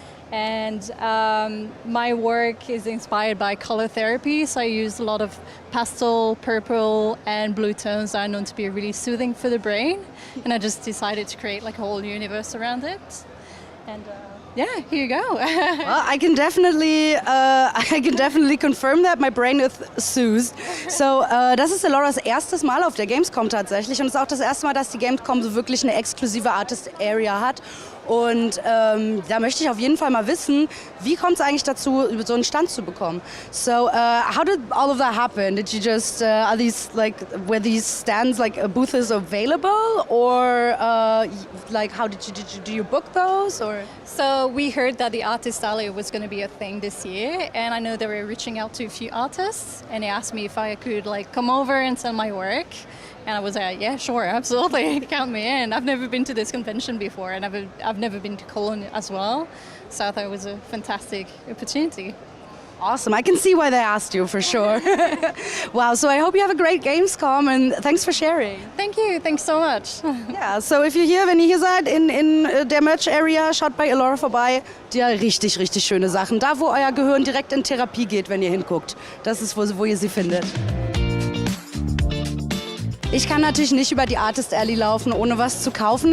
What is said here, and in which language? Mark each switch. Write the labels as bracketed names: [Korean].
[English] And my work is inspired by color therapy, so I use a lot of pastel, purple and blue tones that are known to be really soothing for the brain. And I just decided to create a whole universe around it. And yeah, here you go. Well, I can definitely confirm that my brain is soothed. [German] So, das ist Eloras erstes Mal auf der Gamescom tatsächlich und es ist auch das erste Mal, dass die Gamescom so wirklich eine exklusive Artist Area hat. Und da möchte ich auf jeden Fall mal wissen, wie kommt es eigentlich dazu, so einen Stand zu bekommen? [English] So, how did all of that happen? Did you just, are these were these stands a booth is available, or how do you book those, or? So we heard that the artist alley was going to be a thing this year, and I know they were reaching out to a few artists, and they asked me if I could come over and sell my work. And I was like, yeah, sure, absolutely, count me in. I've never been to this convention before, and I've never been to Cologne as well, so I thought it was a fantastic opportunity. Awesome, I can see why they asked you for sure. Wow, so I hope you have a great Gamescom and thanks for sharing. Thank you, thanks so much. [German] Yeah, so wenn ihr hier seid in der Merch Area, schaut bei Elora vorbei. Die hat richtig schöne Sachen. Da, wo euer Gehirn direkt in Therapie geht, wenn ihr hinguckt. Das ist, wo ihr sie findet. Ich kann natürlich nicht über die Artist Alley laufen, ohne was zu kaufen.